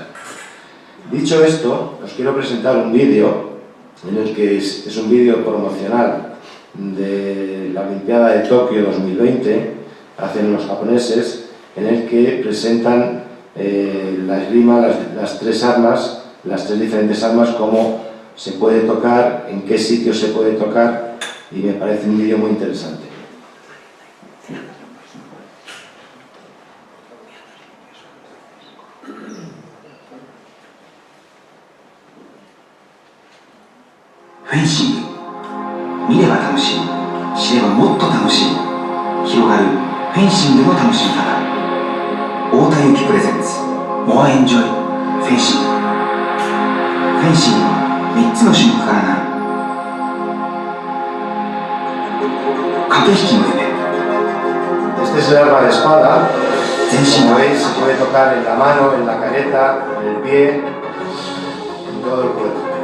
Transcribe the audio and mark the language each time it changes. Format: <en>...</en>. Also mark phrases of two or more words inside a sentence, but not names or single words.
<es>Dicho esto, os quiero presentar un vídeo en el que es un vídeo promocional de la Olimpiada de Tokio 2020, hacen los japoneses, en el que presentan la esgrima, las tres armas, las tres diferentes armas, cómo se puede tocar, en qué sitio se puede tocar, y me parece un vídeo muy interesante. Fencing.</es> <ja>見れば楽しい、知ればもっと楽しい、広がるフェンシングの楽しみ方。太田裕樹プレゼンツモアエンジョイフェンシング。フェンシングは3つの種目からなる。駆け引きの夢。</ja> <es>Este es el arma de espada. Como veis, se puede tocar en la mano, en la careta, en el pie, en todo el cuerpo.</es>